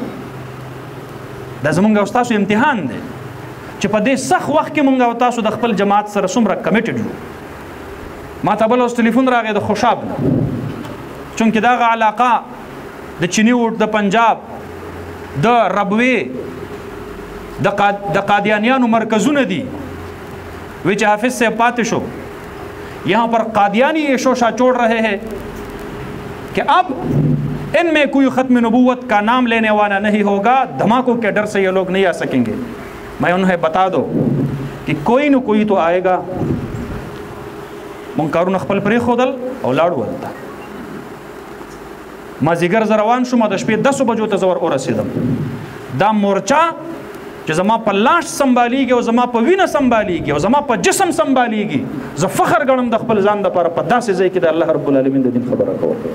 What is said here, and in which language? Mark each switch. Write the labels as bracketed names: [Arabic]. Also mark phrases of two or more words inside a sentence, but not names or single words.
[Pashto] دا زمونږ او ستاسو امتحان دی چې په دې سخت وخت کې مونږ او تاسو د خپل جماعت سره څومره کمیټډ یو. ما ته بل اوس ټلیفون راغی د خوشاب نه، چونکې دغه علاقه د چیني ووټ د پنجاب د ربوې د قادیانیانو مرکزونه دي. [Urdu] وی چې حافظ سے پاتے شو یہاں پر قادیانی یہ شوشہ چھوڑ رہے ہیں کہ اب ان میں کوئی ختم نبوت کا نام لینے والا نہیں ہوگا، دھماکوں کے ڈر سے یہ لوگ نہیں آ سکیں گے. میں انہیں بتا دو کہ کوئی نہ کوئی تو آئے گا. [Pashto] منکرون خپل پرې خودل او لاړ ولته. مازیګر زه روان شوم، د شپې 10 بجو ته زه ورسېدم. دا مورچه چې زما په لاش سنبالیږي او زما په وینه سنبالیږي او زما په جسم سنبالیږي، زه فخر ګڼم د خپل ځان دپاره په داسې ځای کې د الله رب العالمین د دین خبره کول.